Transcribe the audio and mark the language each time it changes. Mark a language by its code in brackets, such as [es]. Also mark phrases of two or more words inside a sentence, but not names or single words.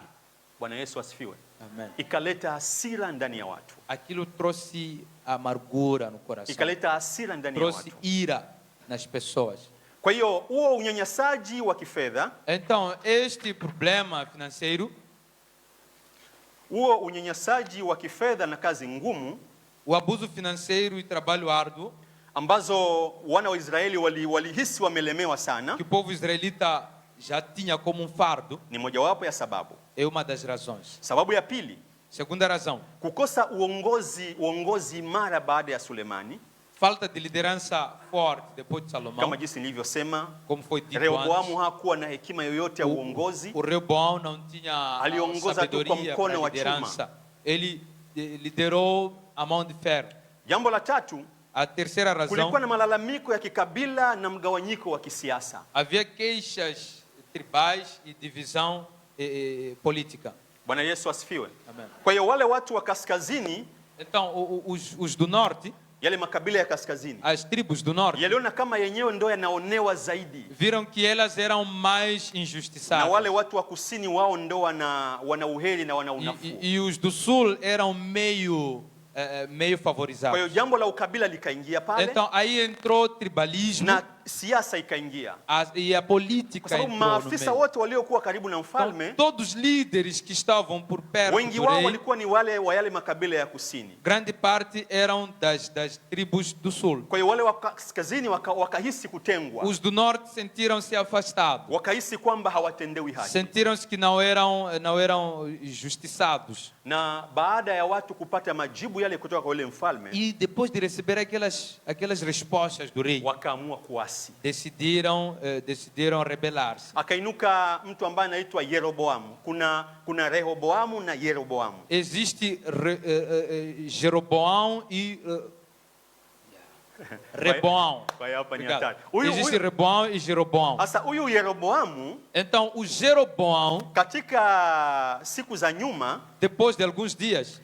[sw] Bwana Yesu asifiwe. [pt] Amém. [sw] Ikaleta hasira ndani ya watu, [pt] Aquilo trouxe amargura no coração, [sw] ikaleta hasira ndani ya [pt] trouxe [sw] watu. [pt] ira nas pessoas. [sw] Kwa hiyo huo unyanyasaji wa kifedha, [pt] Então, este problema financeiro, [sw] huo unyanyasaji wa kifedha na kazi ngumu [pt] o abuso financeiro e trabalho árduo, [sw] ambazo wana wa Israeli walihisi wamelemewa sana, [pt] que o povo israelita já tinha como fardo, [sw] ni mojawapo ya sababu. [pt] é uma das razões. [sw] Sababu ya pili, [pt] Segunda razão, [sw] kukosa uongozi imara baada ya Sulemani, [pt] falta de liderança forte depois de [sw] kama [pt] Salomão, [sw] jinsi nilivyosema. [pt] como foi dito [sw] Rehoboamu [pt] antes. [sw] hakuwa na hekima yoyote ya uongozi, [pt] O Reoboão não tinha [sw] Aliongoza tu kwa [pt] sabedoria [sw] mkono [pt] para [sw] wa [pt] liderança. Ele liderou a mão de ferro. [sw] jambo la tatu, [pt] A terceira razão, [sw] kulikuwa na malalamiko ya kikabila na mgawanyiko wa kisiasa. [pt] havia queixas tribais e divisão política. [sw] Bwana Yesu asifiwe. [pt] Amém. [sw] Kwa hiyo wale watu wa kaskazini [pt] Então, os do norte [sw] yale makabila ya kaskazini [pt] as tribos do norte, [sw] yaliona kama yenyewe ndo yanaonewa zaidi, [pt] viram que elas eram mais [sw] na [pt] injustiçadas. [sw] wale watu wa kusini wao ndo wana uheri na wana unafuu. [pt] E os do sul eram meio [sw] Kwa [pt] favorizados. [sw] hiyo jambo la ukabila likaingia pale, [pt] Então aí entrou tribalismo [sw] na siasa ikaingia, [pt] e a [sw] kwa [pt] política [sw] sababu [pt] entrou no [sw] maafisa [pt] meio. [sw] wote waliokuwa karibu na [pt] Então, [sw] mfalme [pt] todos os líderes que estavam por perto [sw] wengi [pt] do [sw] wao [pt] rei, [sw] walikuwa ni wale wa yale makabila ya kusini. [pt] grande parte eram das tribos do sul. [sw] Kwa hiyo wale wa kaskazini wakahisi kutengwa, [pt] Os do norte sentiram-se afastados. [sw] wakahisi kwamba hawatendewi haki. [pt] Sentiram-se que não eram justiçados. [sw] Na baada ya watu kupata majibu yale kutoka kwa yule mfalme, [pt] E depois de receber aquelas respostas do rei, [sw] wakaamua kuasi. [pt] decidiram rebelar-se. [sw] Akainuka mtu ambaye anaitwa Yeroboamu. Kuna Rehoboamu na Yeroboamu. [pt] Existe Jeroboão e Reboão. [sw] Kwa hiyo hapa ni [pt] Obrigado. [sw] hatari. [pt] Existe Reboão e Jeroboão. [sw] Sasa huyu Yeroboamu [pt] Então, o Jeroboão, [sw] katika siku za nyuma, [pt] depois de alguns dias,